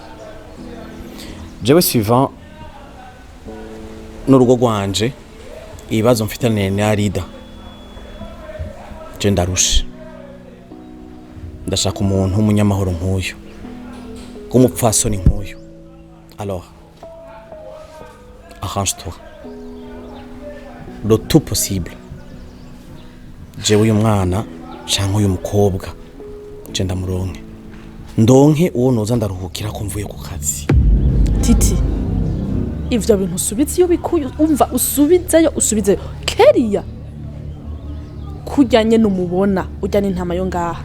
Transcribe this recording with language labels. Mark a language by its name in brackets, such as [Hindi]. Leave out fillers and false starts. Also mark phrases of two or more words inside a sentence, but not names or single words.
[Rundi] Jewe suivant n'urugo rwanje ibibazo mfitanye na Rida, je ndarushe. Ndashaka umuntu w'umunyamahoro nk'uyu, w'umupfasoni nk'uyu. [French] Alors arrange-toi le tout possible. [Rundi] Jewe uyu mwana canke uyu mukobwa je ndonke uwo noza ndaruhukira ko mvuye ku kazi. Titi, ivyo bintu usubize iyo bikuye, umva usubizeyo Keria kujyanye n'umubona ujyane intama yo ngaha.